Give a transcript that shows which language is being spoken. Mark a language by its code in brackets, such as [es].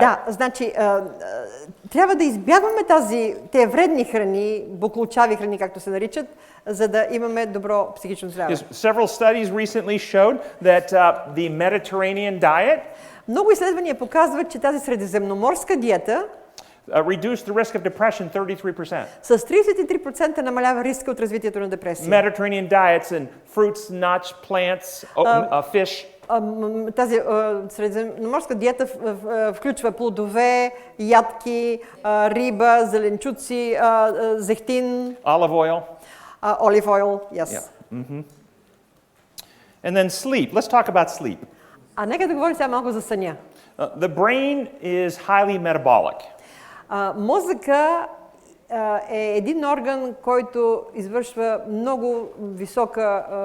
[bg] Да, значи трябва да избягваме тези вредни храни, буклучави храни, както се наричат, за да имаме добро психично здраве. [en] Yes, several studies recently showed that the Mediterranean diet [bg] Много изследвания показват, че тази средиземноморска диета [en] reduced the risk of depression 33%. [bg] с 33% намалява риска от развитието на депресия. [en] Mediterranean diets and fruits, nuts, plants, fish. [bg] Тази средиземноморска диета включва плодове, ядки, риба, зеленчуци, зехтин, [en] Olive oil. olive oil, yes. Yeah. And then sleep. Let's talk about sleep. [bg] Нека да говорим сега малко за съня. [en] The brain is highly metabolic. [bg] Мозъка е един орган, който извършва много висока